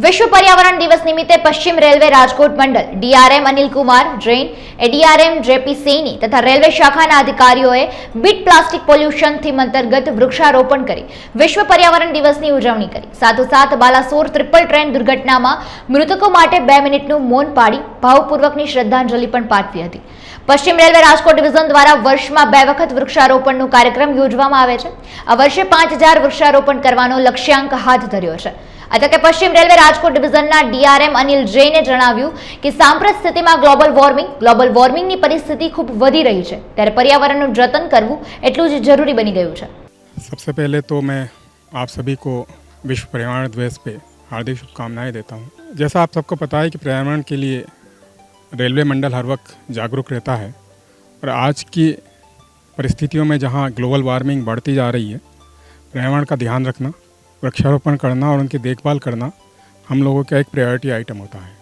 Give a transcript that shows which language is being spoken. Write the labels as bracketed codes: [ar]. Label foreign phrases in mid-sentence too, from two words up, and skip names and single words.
[gu] વિશ્વ પર્યાવરણ દિવસ નિમિત્તે પશ્ચિમ રેલવે રાજકોટ મંડળ ડીઆરએમ અનિલ કુમાર જૈન, એડીઆરએમ જેપી સૈની તથા રેલવે शाखाના અધિકારીઓએ બીટ પ્લાસ્ટિક પોલ્યુશન થીમ અંતર્ગત વૃક્ષારોપણ કરી વિશ્વ પર્યાવરણ દિવસની ઉજવણી કરી। સાથોસાથ બાલાસોર [en] triple train [gu] દુર્ઘટનામાં મૃતકો માટે 2 મિનિટનું મૌન પાડી ભાવપૂર્વકની શ્રદ્ધાંજલિ પણ પાઠવી હતી। પશ્ચિમ રેલવે રાજકોટ ડિવિઝન દ્વારા વર્ષમાં 2 વખત વૃક્ષારોપણનો કાર્યક્રમ યોજવામાં આવે છે। આ વર્ષે 5000 વૃક્ષારોપણ કરવાનો લક્ષ્યાંક હાથ ધર્યો છે। આ તકે પશ્ચિમ રેલવે રાજકોટ ડિવિઝનના ડીઆરએમ અનિલ જૈને જણાવ્યું કે સાંપ્રત સ્થિતિમાં [en] global warming [gu] પરિસ્થિતિ ખૂબ વધી રહી છે, ત્યારે પર્યાવરણનું જતન કરવું એટલું જ જરૂરી બની ગયું છે। [hi] सबसे पहले तो मैं आप सभी को विश्व पर्यावरण दिवस पे हार्दिक शुभकामनाएं देता हूँ। जैसा आप सबको पता है कि पर्यावरण के लिए रेलवे मंडल हर वक्त जागरूक रहता है और आज की परिस्थितियों में जहाँ [en] global warming [hi] बढ़ती जा रही है, पर्यावरण का ध्यान रखना, वृक्षारोपण करना और उनकी देखभाल करना हम लोगों का एक [en] priority item [hi] होता है।